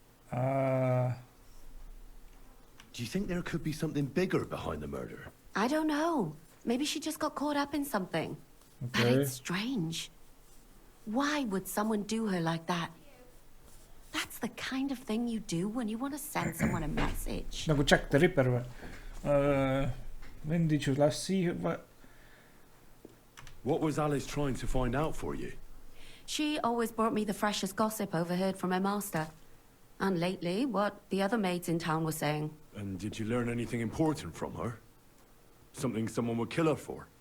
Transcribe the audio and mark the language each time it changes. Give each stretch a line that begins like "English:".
English: Do you think there could be something bigger behind the murder? I don't know. Maybe she just got caught up in something. Okay. But it's strange. Why would someone do her like that? That's the kind of thing you do when you want to send someone a message.
Estonian: Nagu Jack the Ripper või?
English: When did you last see her? What was Alice trying to find out for you? She always brought me the freshest gossip overheard from her master. And lately, what the other maids in town were saying. And did you learn anything important from her? Something someone would kill her for?